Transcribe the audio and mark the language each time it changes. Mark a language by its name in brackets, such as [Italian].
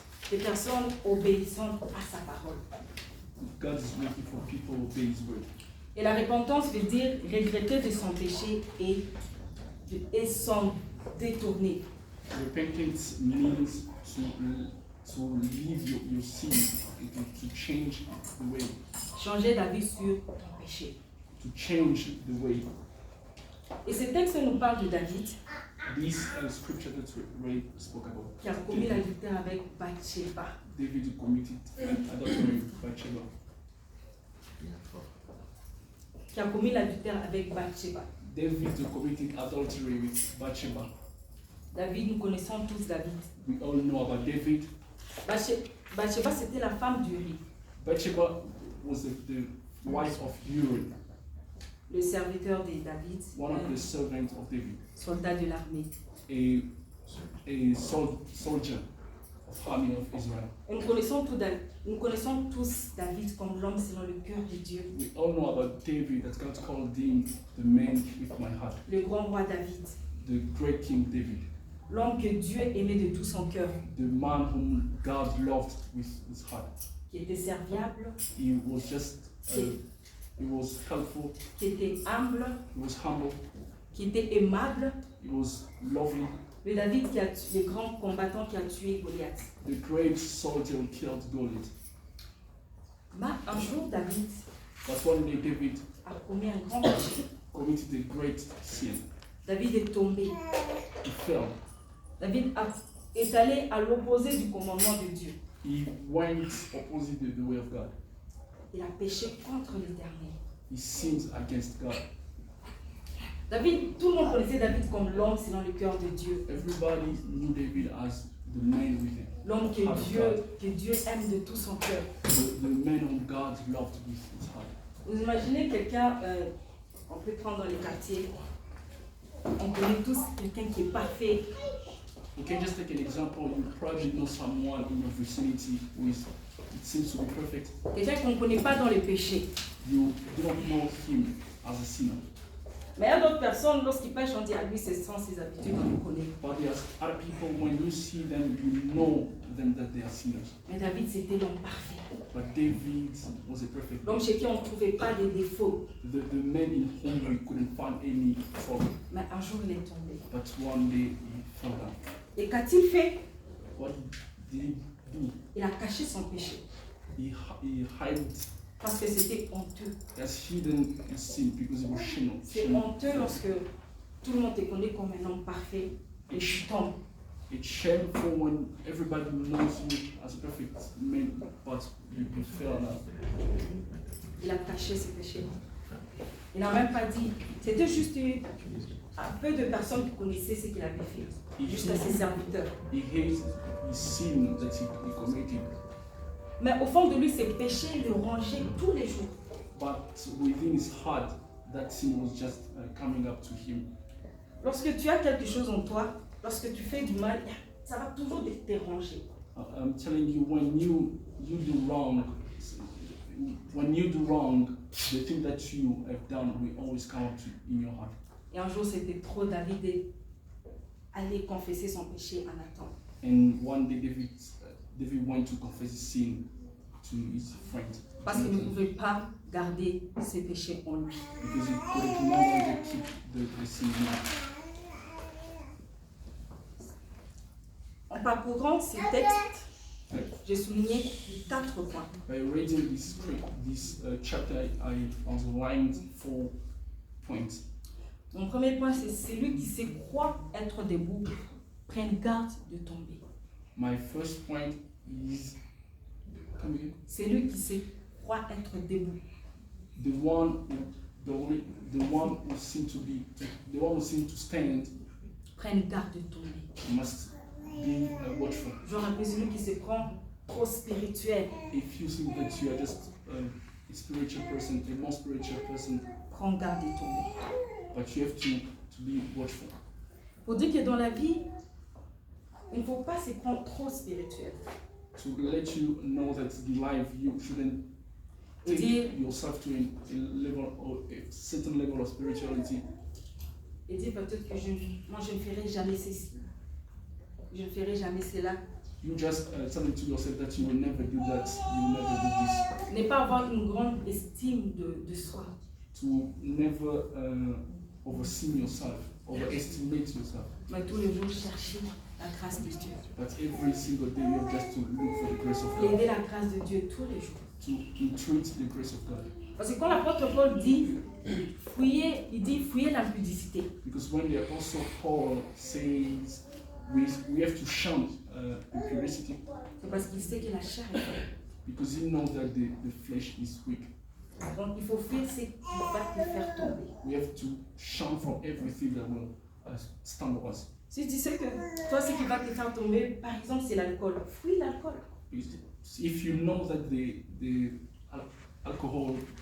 [French] Des personnes obéissantes à sa parole. [English] God is looking for people who obey His word. [French] Et la repentance veut dire regretter de son péché et s'en détourner. [English] Repentance means to leave your sin, to change the way, [French] Changer d'avis sur ton péché. [English] to change the way. [French] Et ce texte nous parle de David [English] This scripture that Ray spoke about. [French] qui a commis l'adultère avec Bathsheba. [English] David committed adultery with Bathsheba. [French] Qui a commis l'adultère avec Bathsheba. [English] David committed adultery with Bathsheba. [French] David, nous connaissons tous David. [English] We all know about David. [French] Bathsheba, c'était la femme d'Uri, [English] Bathsheba was the wife of Uri, [French] le serviteur de David, [English] one of the servants of David, [French] soldat de l'armée. [English] a soldier of army of Israel. [French] Et nous connaissons tous David comme l'homme selon le cœur de Dieu. [English] We all know about David, that God called him the man with my heart, [French] Le grand roi David. [English] the great King David, [French] L'homme que Dieu aimait de tout son cœur. [English] the man whom God loved with his heart. [French] Qui était serviable, [English] He was just, he was helpful, [French] qui était humble, [English] he was humble, [French] qui était aimable. [English] he was lovely, [French] Le David qui a tué, le grand combattant qui a tué Goliath. [English] the great soldier who killed Goliath. [French] Mais un jour, David [English] But one day David [French] a commis un grand péché. [English] committed a great sin. [French] David est tombé. [English] He fell. [French] David est allé à l'opposé du commandement de Dieu. [English] He went opposite the way of God. [French] Il a péché contre l'Éternel. [English] He sinned against God. [French] David, tout le monde connaissait David comme l'homme selon le cœur de Dieu. [English] Everybody knew David as the man with him. [French] L'homme que Dieu aime de tout son cœur. [English] The man whom God loved with his heart. [French] Vous imaginez quelqu'un, on peut prendre dans les quartiers, on connaît tous quelqu'un qui est parfait. [English] You can just take an example. You probably know someone in your vicinity who is, it seems to be perfect. [French] Quelqu'un qu'on ne connaît pas dans les péchés. [English] You don't know him as a sinner. [French] Mais il y a d'autres personnes, lorsqu'ils pêchent, on dit à lui ses sens, ses habitudes, on les connaît. [English] But there's other people, when you see them, you know them that they are sinners. [French] Mais David, c'était l'homme parfait. [English] But David was a perfect [French] L'homme [English] man. [French] chez qui on ne trouvait pas de défauts. [English] The man in whom we couldn't find any fault. [French] Mais un jour, il est tombé. [English] But one day he fell down. [French] Et qu'a-t-il fait? [English] What did he do? [French] Il a caché son péché. [English] He hid. [French] Parce que c'était honteux. [English] He has hidden his sin because he was [French] C'est honteux lorsque tout le monde te connaît comme un homme parfait et tu tombes. [English] It's shameful when everybody knows you as a perfect man, but you fell down. [French] Il a caché ses péchés. Il n'a même pas dit. C'était juste un peu de personnes qui connaissaient ce qu'il avait fait. Juste à ses serviteurs. [English] He hates his sin that he committed. [French] Mais au fond de lui, ses péchés le rongeaient tous les jours. [English] But within his heart, that sin was just coming up to him. [French] Lorsque tu as quelque chose en toi, lorsque tu fais du mal, ça va toujours te ronger. [English] I'm telling you, when you do wrong, the thing that you have done will always come up in your heart. [French] Et un jour, c'était trop. David est allé confesser son péché à Nathan. [English] And one day David went to confess his sin to his friend. [French] Parce qu'il ne pouvait pas garder ses péchés en lui. [English] Because he could no longer keep the sin in him. [French] En parcourant ces textes, j'ai souligné 4 points. [English] By reading this chapter, I underlined 4 points. [French] Mon premier point, c'est celui qui se croit être debout, prenne garde de tomber. [English] My first point is, [French] Celui qui se croit être debout. [English] the one who seems to stand [French] Prenne garde de tomber. [English] must be watchful. [French] Genre un peu celui qui se prend trop spirituel. [English] If you think that you are just a spiritual person, a more spiritual person, [French] Prends garde de tomber. [English] but you have to be watchful. [French] Pour dire que dans la vie, il ne faut pas se prendre trop spirituel. [English] To let you know that in life you shouldn't take yourself to a level or a certain level of spirituality. [French] Et dire peut-être que moi je ne ferai jamais ceci. Je ne ferai jamais cela. [English] you just telling to yourself that you will never do that, you will never do this. [French] Ne pas avoir une grande estime de soi. [English] To never oversee yourself, overestimate yourself. [French] Mais tous les jours chercher la grâce de Dieu. [English] But every single day you have just to look for the grace of God. [French] Aider la grâce de Dieu tous les jours. [English] To entreat the grace of God. [French] Parce que quand l'apôtre Paul dit fouiller, il dit fouiller l'impudicité. [English] Because when the apostle Paul says we have to shun impurity, [French] C'est parce qu'il sait que la chair est faible. [English] because he knows that the flesh is weak. [French] Donc il faut fuir ce qui va te faire tomber. [English] We have to shun from everything that will stumble us. [French] Si tu sais que toi ce qui va te faire tomber, par exemple c'est l'alcool, fuis l'alcool. [English] If you know that the alcohol,